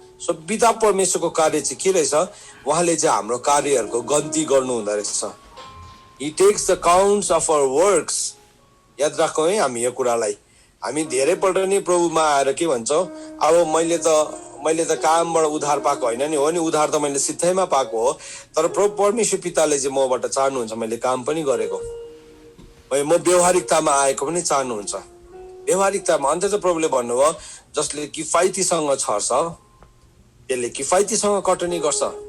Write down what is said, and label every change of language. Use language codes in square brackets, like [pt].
[ne] So पिता परमेश्वरको कार्य चाहिँ के रहेछ? उहाँले चाहिँ हाम्रो कार्यहरूको गन्ती गर्नु हुँदो रहेछ। [en] He takes the counts of our works. [ne] याद राखौँ है हामी यो कुरालाई। हामी धेरैपल्ट नि प्रभुमा आएर के भन्छौँ, अब मैले त कामबाट उद्धार पाएको होइन नि, हो नि, उद्धार त मैले सित्थैमा पाएको हो, तर प्रभु परमेश्वर पिताले चाहिँ मबाट चाहनुहुन्छ मैले काम पनि गरेको, म व्यवहारिकतामा आएको पनि चाहनुहुन्छ। व्यवहारिकतामा अन्त चाहिँ प्रभुले भन्नुभयो जसले किफायतीसँग छर्छ त्यसले किफायतीसँग कटनी गर्छ।